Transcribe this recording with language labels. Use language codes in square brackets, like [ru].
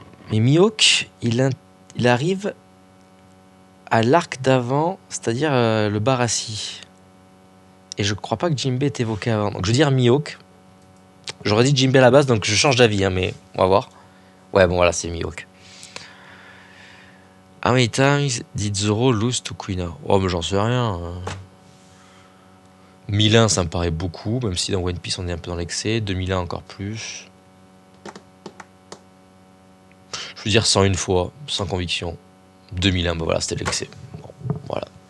[fr] Mais Mihawk, il arrive à l'arc d'avant, c'est-à-dire le Barassi. Et je crois pas que Jinbei est évoqué avant. Donc je veux dire Mihawk. J'aurais dit Jinbei à la base, donc je change d'avis, hein, mais on va voir. Ouais, bon voilà, c'est Mihawk. [en] How many times did Zoro lose to Kuina? [fr] Oh, mais j'en sais rien. 1001, ça me paraît beaucoup, même si dans One Piece on est un peu dans l'excès. 2001 encore plus. Je veux dire 101 fois, sans conviction. 2001, bah voilà, c'était l'excès. Bon, voilà.